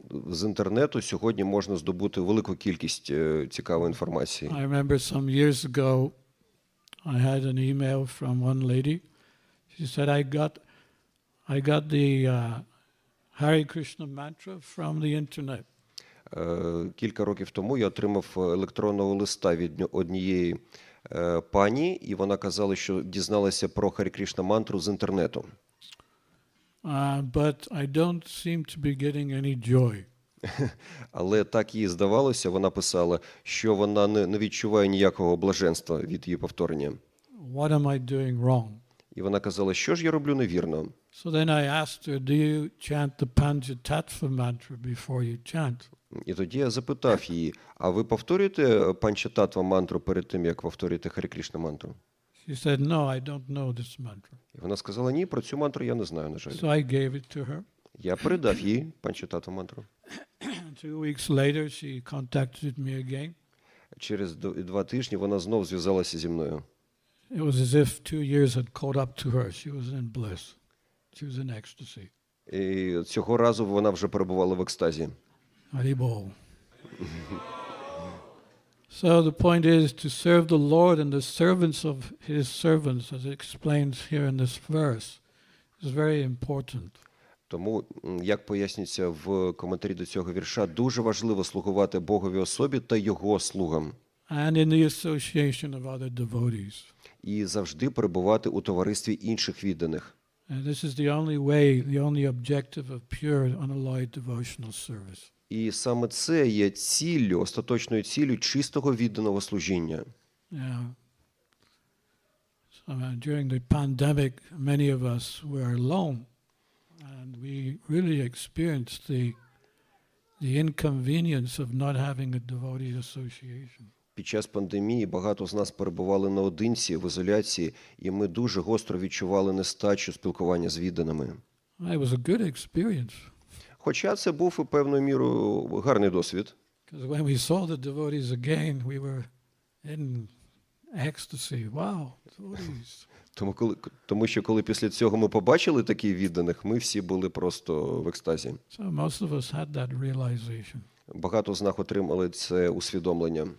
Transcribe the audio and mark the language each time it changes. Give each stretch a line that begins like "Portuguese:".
Ukrainian: З інтернету сьогодні можна здобути велику кількість цікавої інформації.
English: I remember some years ago, I had an email from one lady. She said, I got the Hare Krishna mantra from the internet.
Ukrainian: Кілька років тому я отримав електронного листа від однієї пані, і вона казала, що дізналася про Харі Кришна мантру з інтернету.
English: But I don't seem to be getting any joy.
Ukrainian: Але так їй здавалося, вона писала, що вона не відчуває ніякого блаженства від її повторення.
English: What am I doing wrong?
Ukrainian: І вона казала, що ж я роблю невірно.
English: So then I asked her, do you chant the Panchatattva mantra before you chant?
Ukrainian: І тоді я запитав її, а ви повторюєте Панчататва мантру перед тим, як повторюєте Харі Кришна мантру?
English: She said, no, I don't know this mantra.
Ukrainian: І вона сказала, ні, про цю мантру я не знаю, на жаль.
English: So I gave it to her.
Ukrainian: Я передав їй панчатату мантру.
English: 2 weeks later, she contacted me again.
Ukrainian: Через 2 тижні вона знов зв'язалася зі мною.
English: It was as if 2 years had caught up to her. She was in bliss. She was in ecstasy.
Ukrainian: І цього разу вона вже перебувала в екстазі.
Sanskrit: Haribol.
English: So the point is to serve the Lord and the servants of His servants, as it explains here in this verse, is very important.
Ukrainian: Тому, як пояснюється в коментарі до цього вірша, дуже важливо слугувати Боговій особі та Його слугам.
English: And in the association of other devotees.
Ukrainian: І завжди перебувати у товаристві інших відданих.
English: And this is the only way, the only objective of pure, unalloyed devotional service.
Ukrainian: І саме це є ціллю, остаточною ціллю чистого відданого служіння.
English: Yeah. So, during the pandemic, many of us were alone, and we really experienced the inconvenience of not having a devotee association.
Ukrainian: Під час пандемії багато з нас перебували наодинці, в ізоляції, і ми дуже гостро відчували нестачу спілкування з відданими.
English: It was a good experience.
Ukrainian: Хоча це був і певною мірою гарний досвід.
English: Because when we saw the devotees again, we were in ecstasy. Wow, devotees.
Ukrainian: Тому що коли після цього ми побачили таких відданих, ми всі були просто в екстазі.
English: So most of us had that realization.
Ukrainian: Багато з нас отримали це усвідомлення.